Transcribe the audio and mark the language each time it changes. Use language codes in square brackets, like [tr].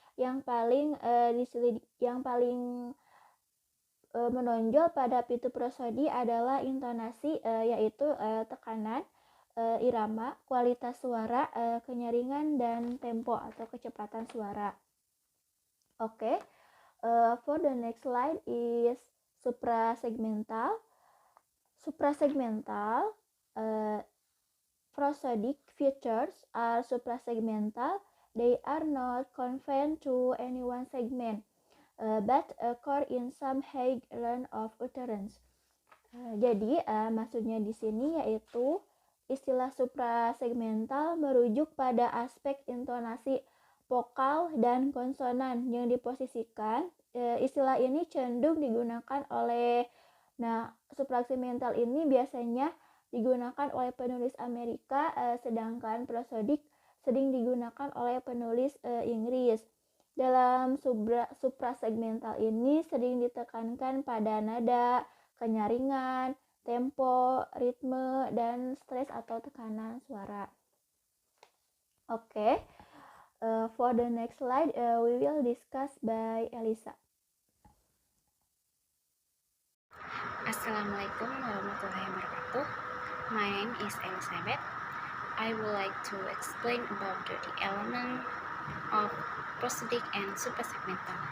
[id] Yang paling menonjol pada fitur prosody adalah intonasi, yaitu tekanan, irama, kualitas suara, kenyaringan, dan tempo atau kecepatan suara. [en] Okay, for the next slide is suprasegmental. Suprasegmental prosodic features are suprasegmental. They are not confined to any one segment, but occur in some high range of utterance. [id] Jadi maksudnya di sini yaitu istilah suprasegmental merujuk pada aspek intonasi vokal dan konsonan yang diposisikan. Istilah ini cenderung digunakan oleh suprasegmental ini biasanya digunakan oleh penulis Amerika, sedangkan prosodik sering digunakan oleh penulis Inggris. Dalam suprasegmental ini sering ditekankan pada nada, kenyaringan, tempo, ritme, dan stres atau tekanan suara. [en] Okay, for the next slide, we will discuss by Elisa. [ar] Assalamualaikum warahmatullahi wabarakatuh. [en] My name is Elizabeth. I would like to explain about the element of prosodic and suprasegmental.